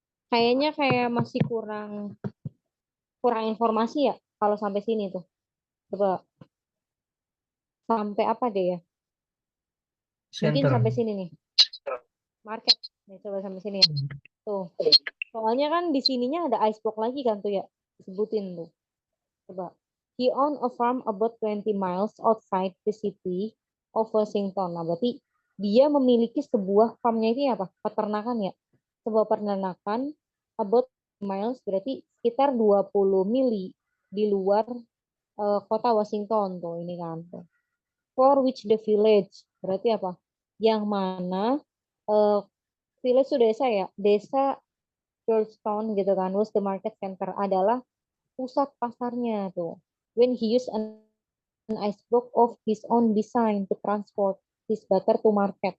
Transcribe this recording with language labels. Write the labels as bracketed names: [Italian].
[Indonesian] Kayaknya kayak masih kurang informasi ya kalau sampai sini tuh. Coba sampai apa deh ya? Mungkin [English] Center. [Indonesian] sampai sini nih. Market. Nih, coba sampai sini ya. Tuh. Soalnya kan di sininya ada icebox lagi kan tuh ya. Disebutin tuh. Coba. [English] He owned a farm about 20 miles outside the city of Washington. [Indonesian] Nah, berarti dia memiliki sebuah farmnya ini apa? Peternakan ya. Sebuah peternakan about miles berarti sekitar 20 mili di luar kota Washington tuh ini kan. [English] For which the village [Indonesian] berarti apa? Yang mana village itu desa ya, desa Georgetown gitu kan, [English] was the market center [Indonesian] adalah pusat pasarnya tuh. [English] When he used an icebox of his own design to transport his butter to market.